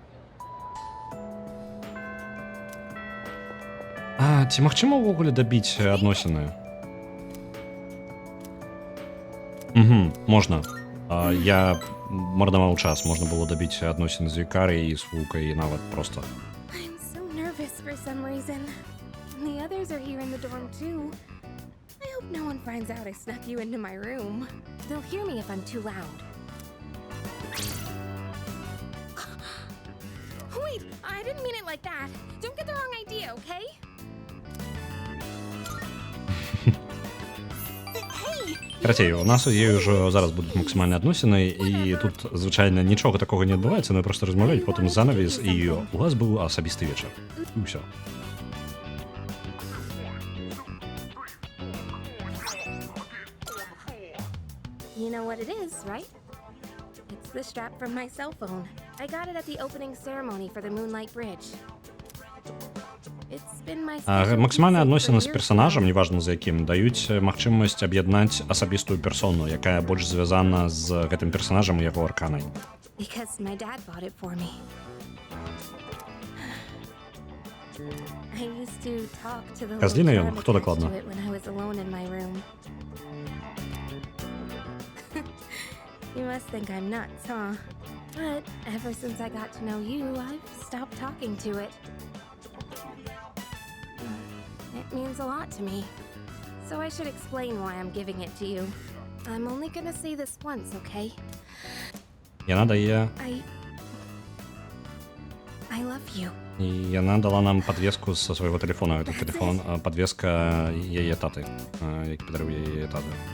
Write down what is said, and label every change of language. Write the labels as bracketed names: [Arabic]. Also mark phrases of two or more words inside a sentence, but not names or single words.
[Belarusian] Ці магчыма ўвогуле дабіць адносіны? Можна. Я марнаваў час. Можна было дабіць адносіны з Викарыяй і з Фулкай, і нават проста. [English] I'm so nervous for some reason. And the others are here in the dorm too. I hope no one finds out I snuck you into my room. They'll hear me if I'm too loud. Wait, I didn't mean it like that. Don't get the wrong idea, okay? [Belarusian] Карацей, у нас є ўжо зараз будуць максімальныя адносіны, і тут, звычайна, нічога такога не адбываецца, мы проста размаўляюць, потым занавес, і у вас быў асабісты вечар. І ўсё. [English] You know what it is, right? It's the strap from my cell phone. I got it at the opening ceremony for the Moonlight Bridge. It's been my [Belarusian] Максімальныя адносіны з персанажам, неважна за якім, даюць магчымасць аб'яднаць асабістую персону, якая больш звязана з гэтым персанажам і яго арканай. [English] Because my dad bought it for me. I used to talk to the [Belarusian] Козліна [English] little [Belarusian] ён? [English] crab [Belarusian] Хто [English] attached [Belarusian] дакладна? [English] to it when I was alone in my room. You must think I'm nuts, huh? But ever since I got to know you, I've stopped talking to it. It means a lot to me. So I should explain why I'm giving it to you. I'm only gonna say this once, okay? [Belarusian] Яна дае... [English] I love you. [Belarusian] І яна дала нам подвеску са свайго тэлефона. Гэта тэлефон, подвеска яе таты, які падарыў яе таты.